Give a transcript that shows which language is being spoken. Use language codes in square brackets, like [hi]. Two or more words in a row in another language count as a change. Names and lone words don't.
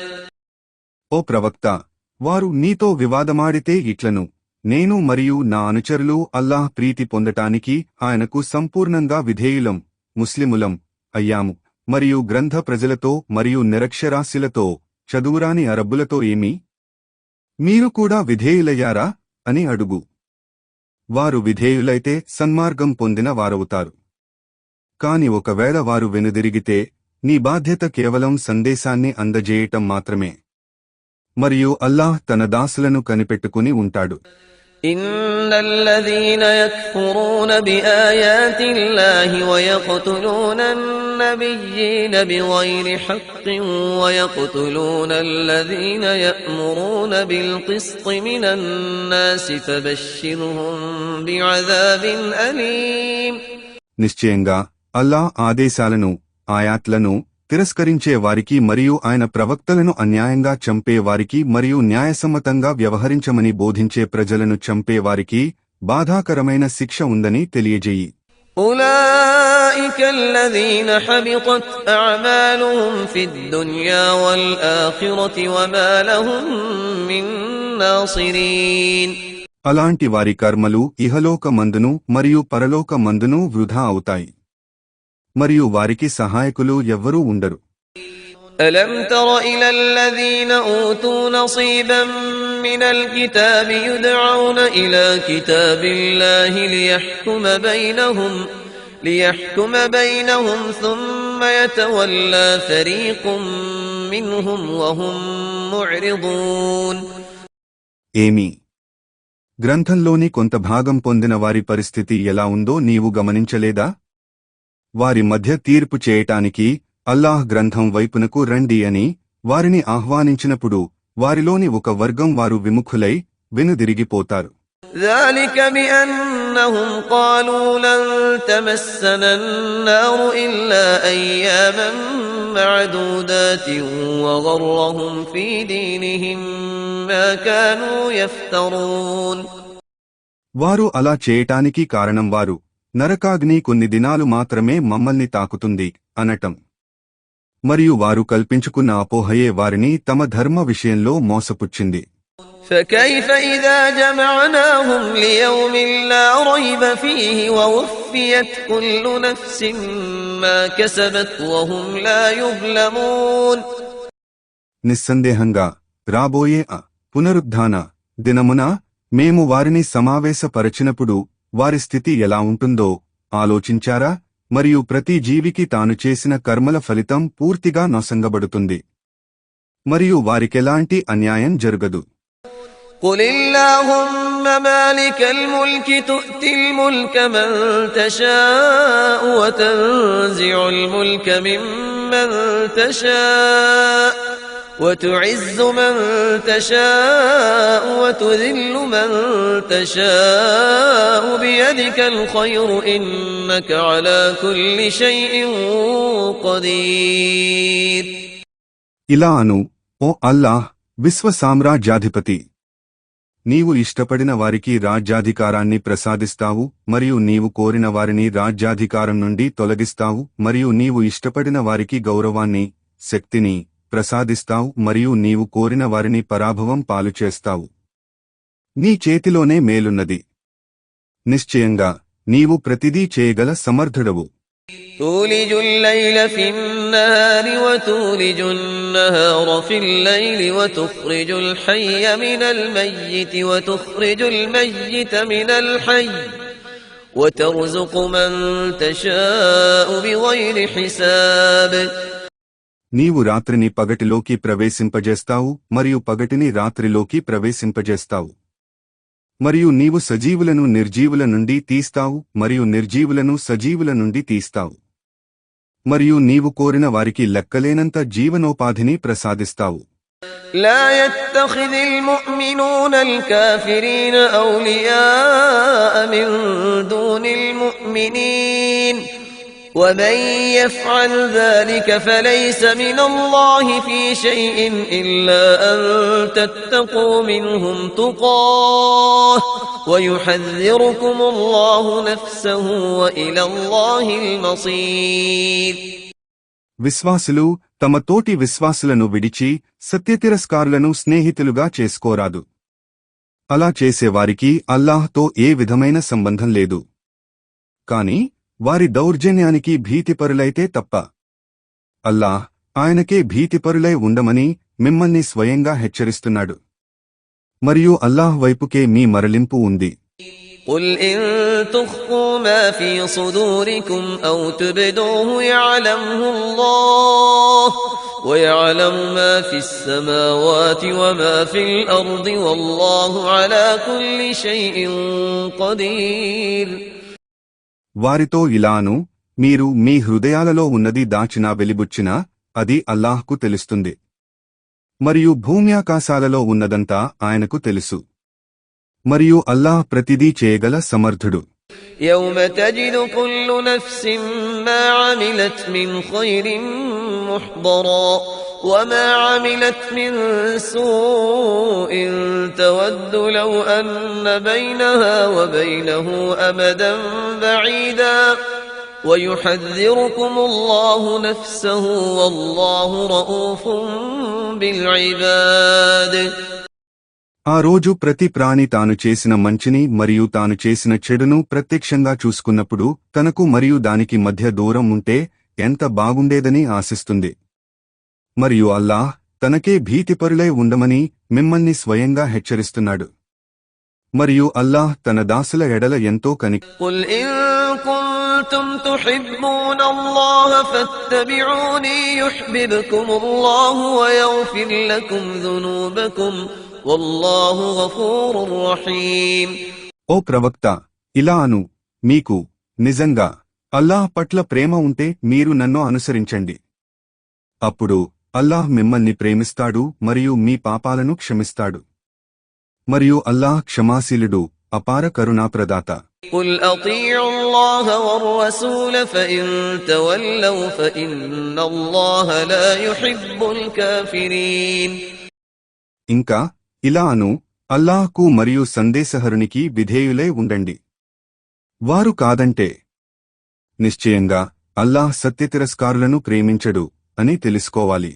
[te] ఓ ప్రవక్త, వారు నీతో వివాదమాడితే ఇట్లను, నేను మరియు నా అనుచరులు అల్లాహ్ ప్రీతి పొందటానికి ఆయనకు సంపూర్ణంగా విధేయులం, ముస్లిములం అయ్యాము. మరియు గ్రంథ ప్రజలతో మరియు నిరక్షరాస్యులతో, చదువురాని అరబ్బులతో ఏమి? మీరు కూడా విధేయులయ్యారా అని అడుగు. వారు విధేయులైతే సన్మార్గం పొందిన వారవుతారు. కాని ఒకవేళ వారు వెనుదిరిగితే నీ బాధ్యత కేవలం సందేశాన్ని అందజేయటం మాత్రమే. మరియు అల్లాహ్ తన దాసులను కనిపెట్టుకుని ఉంటాడు. [ar] إن الذين يكفرون بآيات الله ويقتلون النبيين بغير حق ويقتلون الذين يأمرون بالقسط من الناس فبشرهم بعذاب أليم. [te] నిశ్చయంగా అల్లాహ్ ఆదేశాలను, ఆయాత్లను తిరస్కరించే వారికి మరియు ఆయన ప్రవక్తలను అన్యాయంగా చంపే వారికి మరియు న్యాయసమ్మతంగా వ్యవహరించమని బోధించే ప్రజలను చంపే వారికి బాధాకరమైన శిక్ష ఉందని తెలియజేయి. [ar] أولئك الذين حبطت أعمالهم في الدنيا والآخرة وما لهم من ناصرين. [te] అలాంటి వారి కర్మలు ఇహలోక మందును మరియు పరలోక మందును వృధా అవుతాయి, మరియు వారికి సహాయకులు ఎవ్వరూ ఉండరు. [ar] ألم تر إلى الذين أوتوا نصيبا من الكتاب يدعون إلى كتاب الله ليحكم بينهم ثم يتولى فريق منهم وهم معرضون. [te] ఏమి? గ్రంథంలోని కొంత భాగం పొందిన వారి పరిస్థితి ఎలా ఉందో నీవు గమనించలేదా? వారి మధ్య తీర్పు చేయటానికి అల్లాహ్ గ్రంథం వైపునకు రండి అని వారిని ఆహ్వానించినప్పుడు వారిలోని ఒక వర్గం వారు విముఖులై వెనుదిరిగిపోతారు. [ar] ذلك بأنهم قالوا لن تمسنا النار إلا أياما معدودات وغرهم في دينهم ما كانوا يفترون. [te] వారు అలా చేయటానికి కారణం వారు నరకాగ్ని కొన్ని దినాలు మాత్రమే మమ్మల్ని తాకుతుంది అనటం, మరియు వారు కల్పించుకున్న అపోహయే వారిని తమ ధర్మ విషయంలో మోసపుచ్చింది. [ar] فكيف إذا جمعناهم ليوم لا ريب فيه ووفيت كل نفس ما كسبت وهم لا يظلمون. [te] నిస్సందేహంగా రాబోయే పునరుద్ధాన దినమున మేము వారిని సమావేశపరచినప్పుడు వారి స్థితి ఎలా ఉంటుందో ఆలోచించారా? మరియు ప్రతి జీవికి తాను చేసిన కర్మల ఫలితం పూర్తిగా నొసంగబడుతుంది, మరియు వారికెలాంటి అన్యాయం జరగదు. [ar] قل اللهم مالك الملك تؤتي الملك من تشاء وتنزع الملك ممن تشاء وتعز من تشاء وتذل من تشاء بيدك الخير إنك على كل شيء قدير. [te] ఇలా అను, ఓ అల్లాహ్, విశ్వ సామ్రాజ్యాధిపతి, నీవు ఇష్టపడిన వారికి రాజ్యాధికారాన్ని ప్రసాదిస్తావు మరియు నీవు కోరిన వారిని రాజ్యాధికారం నుండి తొలగిస్తావు మరియు నీవు ఇష్టపడిన వారికి గౌరవాన్ని, శక్తిని ప్రసాదిస్తావు మరియు నీవు కోరిన వారిని పరాభవం పాలుచేస్తావు. నీ చేతిలోనే మేలున్నది. నిశ్చయంగా నీవు ప్రతిదీ చేయగల సమర్థుడవు. [ar] تولج الليل في النهار وتولج النهار في الليل وتخرج الحي من الميت وتخرج الميت من الحي وترزق من تشاء بغير حساب. [te] నీవు రాత్రిని పగటిలోకి ప్రవేశింపజేస్తావు మరియు పగటిని రాత్రిలోకి ప్రవేశింపజేస్తావు. మరియు నీవు సజీవులను నిర్జీవుల నుండి తీస్తావు మరియు నిర్జీవులను సజీవుల నుండి తీస్తావు. మరియు నీవు కోరిన వారికి లెక్కలేనంత జీవనోపాధిని ప్రసాదిస్తావు. [ar] لا يتخذ المؤمنون الكافرين أولياء من دون المؤمنين ومن يفعل ذلك فليس من الله في شيء إلا أن تتقوا منهم تقاه ويحذركم الله نفسه وإلى الله المصير. [te] విశ్వాసులు తమ తోటి విశ్వాసులను విడిచి సత్యతిరస్కారులను స్నేహితులుగా చేసుకోరాదు. అలా చేసేవారికి అల్లాహ్తో ఏ విధమైన సంబంధం లేదు. కాని వారి దౌర్జన్యానికి భీతిపరులైతే తప్ప. అల్లాహ్ ఆయనకే భీతిపరులై ఉండమని మిమ్మల్ని స్వయంగా హెచ్చరిస్తున్నాడు. మరియు అల్లాహ్ వైపుకే మీ మరలింపు ఉంది. [ar] قل إن تخفوا ما في صدوركم أو تبدوه يعلمه الله ويعلم ما في السماوات وما في الأرض والله على كل شيء قدير. [te] వారితో ఇలాను, మీరు మీ హృదయాలలో ఉన్నది దాచినా వెలిబుచ్చినా అది అల్లాహ్కు తెలుస్తుంది. మరియు భూమ్యాకాశాలలో ఉన్నదంతా ఆయనకు తెలుసు. మరియు అల్లాహ్ ప్రతిదీ చేయగల సమర్థుడు. [ar] يوم تجد كل نفس ما عملت من خير محضرا وما عملت من سوء تود لو أن بينها وبينه أمدا بعيدا ويحذركم الله نفسه والله رؤوف بالعباد. [te] ఆ రోజు ప్రతి ప్రాణి తాను చేసిన మంచిని మరియు తాను చేసిన చెడును ప్రత్యక్షంగా చూసుకున్నప్పుడు తనకు మరియు దానికి మధ్య దూరం ఉంటే ఎంత బాగుండేదని ఆశిస్తుంది. మరియు అల్లాహ్ తనకే భీతిపరులై ఉండమని మిమ్మల్ని స్వయంగా హెచ్చరిస్తున్నాడు. మరియు అల్లాహ్ తన దాసుల ఎడల ఎంతో [ar] قل إن كنتم تحبون الله فاتبعوني يحببكم الله ويغفر لكم ذنوبكم والله غفور رحيم. [te] ఓ ప్రవక్త, ఇలా అను, మీకు నిజంగా అల్లాహ్ పట్ల ప్రేమ ఉంటే మీరు నన్ను అనుసరించండి. అప్పుడు అల్లాహ్ మిమ్మల్ని ప్రేమిస్తాడు మరియు మీ పాపాలను క్షమిస్తాడు. మరియు అల్లాహ్ క్షమాశీలుడు, అపార కరుణాప్రదాత. [ar] قل أطيعوا الله والرسول فإن تولوا فإن الله لا يحب الكافرين. [te] ఇంకా ఇలా అను, అల్లాహ్కు మరియు సందేశహరునికి విధేయులై ఉండండి. వారు కాదంటే నిశ్చయంగా అల్లాహ్ సత్యతిరస్కారులను ప్రేమించడు అని తెలుసుకోవాలి.